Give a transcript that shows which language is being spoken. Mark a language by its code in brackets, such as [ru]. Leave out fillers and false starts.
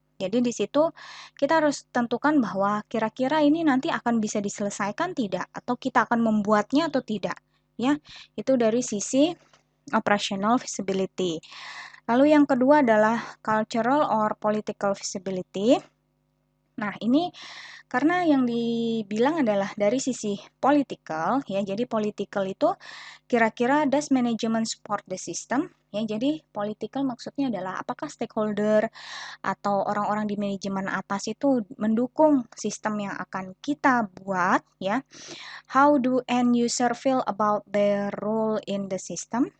[id] Jadi di situ kita harus tentukan bahwa kira-kira ini nanti akan bisa diselesaikan tidak, atau kita akan membuatnya atau tidak. Ya, itu dari sisi operational feasibility. Lalu yang kedua adalah cultural or political feasibility. Nah, ini karena yang dibilang adalah dari sisi political ya. Jadi political itu kira-kira [en] does management support the system? [id] Ya, jadi political maksudnya adalah apakah stakeholder atau orang-orang di manajemen atas itu mendukung sistem yang akan kita buat ya. [en] How do end user feel about their role in the system?